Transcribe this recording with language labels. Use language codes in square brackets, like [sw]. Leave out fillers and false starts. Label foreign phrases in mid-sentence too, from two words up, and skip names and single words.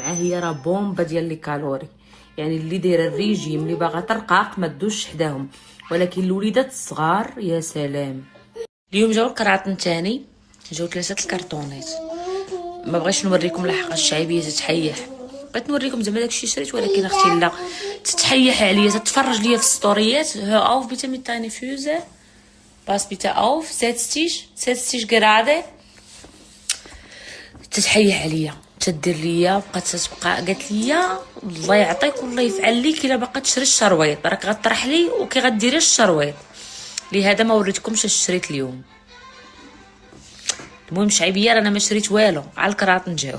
[ar] هي راه بومبا ديال لي كالوري، يعني اللي دايره الريجيم اللي باغا ترقاق ما تدوش حداهم، ولكن الوليدات الصغار يا سلام. اليوم جاو الكراطن تاني، جاو 3 الكرتونات. ما بغيتش نوريكم لحقاش الشعيبيه تتحيح، بغيت نوريكم زعما داكشي شريت، ولكن اختي لا تتحيح عليا، تتفرج ليا في الستوريات. [de] Hör auf bitte mit deine Füße, pass bitte auf, setz dich gerade. [ar] تتحيح عليا، تدير ليا، بقات تتبقى قالت ليا الله يعطيك والله يفعل ليك الا باقا تشري الشرويط، راك غطرح لي وكي غديري الشرويط. لهذا ما وريتكمش اش شريت اليوم. المهم شعيبيه انا ما شريت والو، على الكراطن جاو.